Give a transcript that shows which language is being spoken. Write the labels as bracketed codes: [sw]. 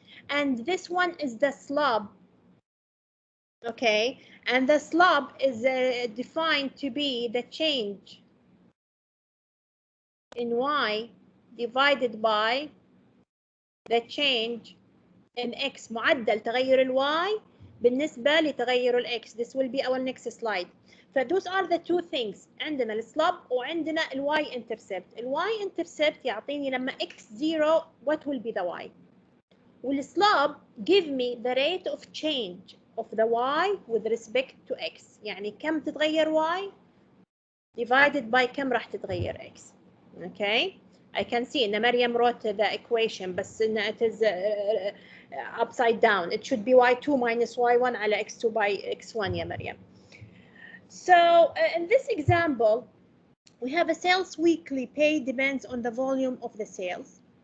[en] And this one is the slope. Okay, and the slope is defined to be the change in y divided by the change in x. [ar] معدل تغير ال y بالنسبة لتغير ال x. [en] This will be our next slide. فthose are the two things. [ar] عندنا السلوب وعندنا ال y-intercept. ال y-intercept يعطيني لما x 0 [en] what will be the y. والسلوب give me the rate of change of the y with respect to x. [ar] يعني كم تتغير y divided by كم راح تتغير x. [en] Okay. I can see إن مريم wrote the equation بس إن it is upside down. It should be y2 minus y1 على x2 by x1 يا مريم. So in this example, we have a sales weekly pay depends on the volume of the sales.